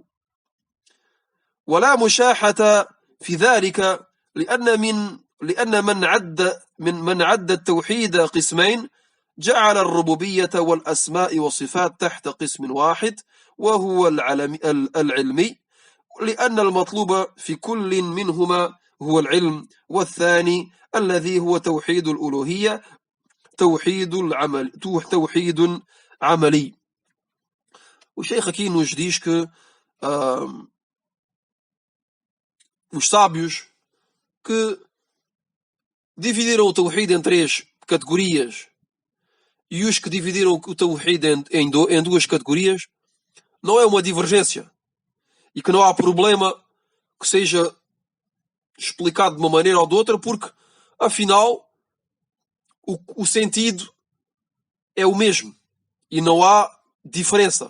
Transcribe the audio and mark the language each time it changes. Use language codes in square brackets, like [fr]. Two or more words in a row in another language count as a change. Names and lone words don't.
[ar] ولا مشاحة في ذلك، لأن من عد التوحيد قسمين جعل الربوبية والأسماء والصفات تحت قسم واحد وهو العلمي، لأن المطلوب في كل منهما هو العلم، والثاني الذي هو توحيد الألوهية توحيد عملي. [pt] O Sheikh aqui nos diz que os sábios que dividiram o Tawhid em três categorias e os que dividiram o Tawhid em duas categorias, não é uma divergência e que não há problema que seja explicado de uma maneira ou de outra, porque afinal o sentido é o mesmo e não há diferença.